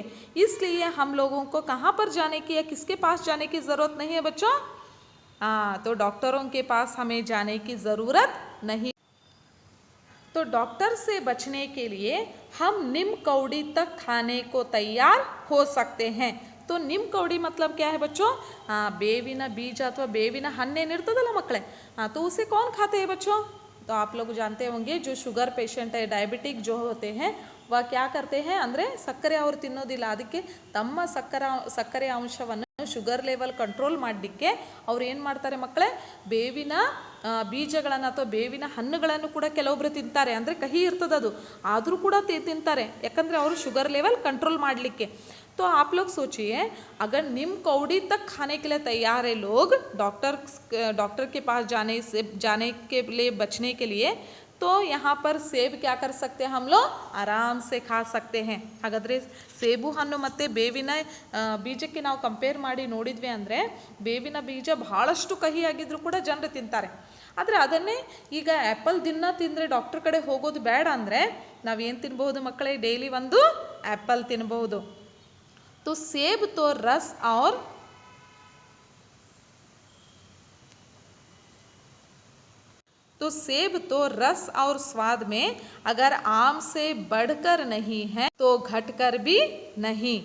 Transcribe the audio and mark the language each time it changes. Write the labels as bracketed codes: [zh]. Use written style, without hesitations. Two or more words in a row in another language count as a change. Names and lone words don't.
[hi] इसलिए हम लोगों को कहाँ पर जाने की या किसके पास जाने की ज़रूरत नहीं है बच्चों, हाँ तो डॉक्टरों के पास हमें जाने की ज़रूरत नहीं. तो डॉक्टर से बचने के लिए हम नीम कौड़ी तक खाने को तैयार हो सकते हैं. तो नीम कौड़ी मतलब क्या है बच्चों, हाँ [kn] ಬೇವಿನ ಬೀಜ ಅಥವಾ ಬೇವಿನ ಹಣ್ಣೇನಿರ್ತದಲ್ಲ ಮಕ್ಕಳೇ, [hi] हाँ तो उसे कौन खाते हैं बच्चों. तो आप लोग जानते होंगे जो शुगर पेशेंट है, डायबिटिक जो होते हैं वह क्या करते हैं [kn] ಅಂದರೆ ಸಕ್ಕರೆ ಅವರು ತಿನ್ನೋದಿಲ್ಲ, ಅದಕ್ಕೆ ತಮ್ಮ ಸಕ್ಕರೆ ಅಂಶವನ್ನು [en] sugar level control [kn] ಮಾಡಲಿಕ್ಕೆ ಅವ್ರು ಏನು ಮಾಡ್ತಾರೆ ಮಕ್ಕಳೇ, ಬೇವಿನ ಬೀಜಗಳನ್ನು ಅಥವಾ ಬೇವಿನ ಹಣ್ಣುಗಳನ್ನು ಕೂಡ ಕೆಲವೊಬ್ಬರು ತಿಂತಾರೆ. ಅಂದರೆ ಕಹಿ ಇರ್ತದದು ಆದರೂ ಕೂಡ ತಿಂತಾರೆ, ಯಾಕಂದರೆ ಅವರು [en] sugar level control [kn] ಮಾಡಲಿಕ್ಕೆ. [hi] तो आप लोग सोचिए अगर नीम कौड़ी तक खाने के लिए तैयार है लोग डॉक्टर के पास जाने के लिए बचने के लिए, तो यहाँ पर सेब क्या कर सकते हैं हम लोग, आराम से खा सकते हैं. [kn] ಹಾಗಾದರೆ ಸೇಬು ಹಣ್ಣು ಮತ್ತು ಬೇವಿನ ಬೀಜಕ್ಕೆ ನಾವು ಕಂಪೇರ್ ಮಾಡಿ ನೋಡಿದ್ವಿ ಅಂದರೆ ಬೇವಿನ ಬೀಜ ಬಹಳಷ್ಟು ಕಹಿಯಾಗಿದ್ದರೂ ಕೂಡ ಜನರು ತಿಂತಾರೆ. ಆದರೆ ಅದನ್ನೇ ಈಗ ಆ್ಯಪಲ್ ದಿನ ತಿಂದರೆ ಡಾಕ್ಟರ್ ಕಡೆ ಹೋಗೋದು ಬೇಡ ಅಂದರೆ ನಾವೇನು ತಿನ್ಬಹುದು ಮಕ್ಕಳೇ, ಡೈಲಿ ಒಂದು ಆ್ಯಪಲ್ ತಿನ್ಬಹುದು. [hi] तो सेब तो रस और स्वाद में अगर आम से बढ़कर नहीं है तो घटकर भी नहीं.